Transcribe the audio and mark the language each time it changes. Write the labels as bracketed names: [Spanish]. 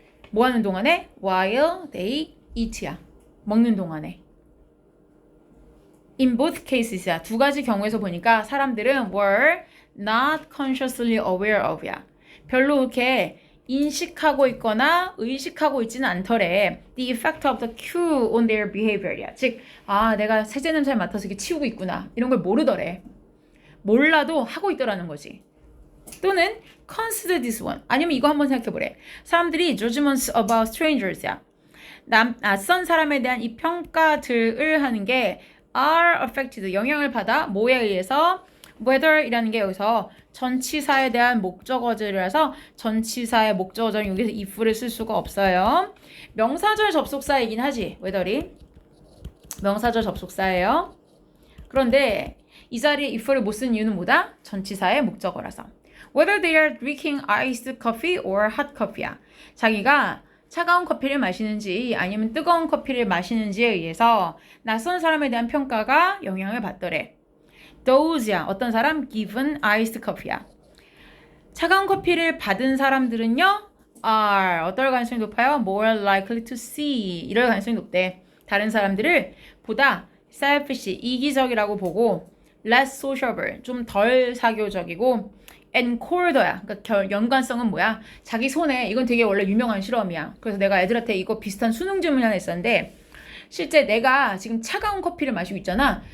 [Korean] 뭐 하는 동안에? [English] while they eat [Korean] 야. 먹는 동안에. [English] in both cases야. [Korean] 두 가지 경우에서 보니까 사람들은 [English] were not consciously aware of [Korean] 야. 별로 이렇게 인식하고 있거나 의식하고 있지는 않더래. [English] The effect of the cue on their behavior이야. [Korean] 즉, 내가 세제 냄새를 맡아서 이렇게 치우고 있구나. 이런 걸 모르더래. 몰라도 하고 있더라는 거지. [English] 또는 consider this one. [Korean] 아니면 이거 한번 생각해보래. [English] 사람들이 judgments about strangers야. [Korean] 낯선 사람에 대한 이 평가들을 하는 게 [English] are affected, [Korean] 영향을 받아 뭐에 의해서? whether이라는 게 여기서 전치사에 대한 목적어들이라서 전치사의 목적어절은 여기서 if를 쓸 수가 없어요. 명사절 접속사이긴 하지. whether이 명사절 접속사예요. 그런데 이 자리에 if를 못 쓴 이유는 뭐다? 전치사의 목적어라서. [English] Whether they are drinking iced coffee or hot coffee야. [Korean] 자기가 차가운 커피를 마시는지 아니면 뜨거운 커피를 마시는지에 의해서 낯선 사람에 대한 평가가 영향을 받더래. [English] Those야. [Korean] 어떤 사람? [English] Given iced coffee야. [Korean] 차가운 커피를 받은 사람들은요, are 어떨 가능성이 높아요? [English] More likely to see [Korean] 이럴 가능성이 높대. 다른 사람들을 보다 selfish 이기적이라고 보고 [English] less sociable [Korean] 좀 덜 사교적이고 [English] and colder [Korean] 야. 그러니까 연관성은 뭐야? 자기 손에 이건 되게 원래 유명한 실험이야. 그래서 내가 애들한테 이거 비슷한 수능 질문 하나 했었는데 실제 내가 지금 차가운 커피를 마시고 있잖아.